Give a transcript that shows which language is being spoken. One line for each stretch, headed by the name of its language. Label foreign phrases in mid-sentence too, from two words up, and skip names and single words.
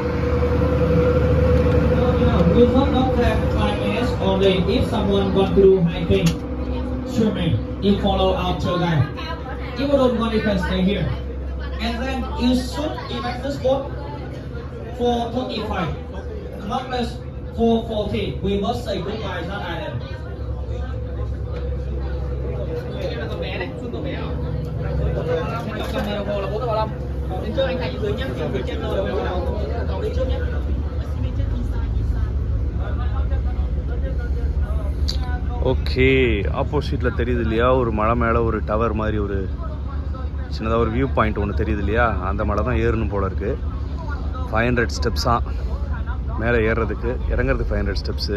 English: Only if someone want to do hiking, swimming, you follow our tour guide. If you don't want, you can stay here. And then you should evac this boat for 25, not less for 40. We must say goodbye to that island.
Vietnamese: Đến trước anh Thành dưới nhé, phía trên rồi cậu đi trước nhé.
Tamil: ஓகே, ஆப்போசிட்டில் தெரியுது இல்லையா, ஒரு மலை மேலே ஒரு டவர் மாதிரி ஒரு சின்னதாக ஒரு
English: view point
Tamil: ஒன்று தெரியுது இல்லையா, அந்த மலை தான் ஏறணும் போல இருக்குது. 500 ஸ்டெப்ஸாக மேலே ஏறுறதுக்கு, இறங்குறதுக்கு 500 ஸ்டெப்ஸு.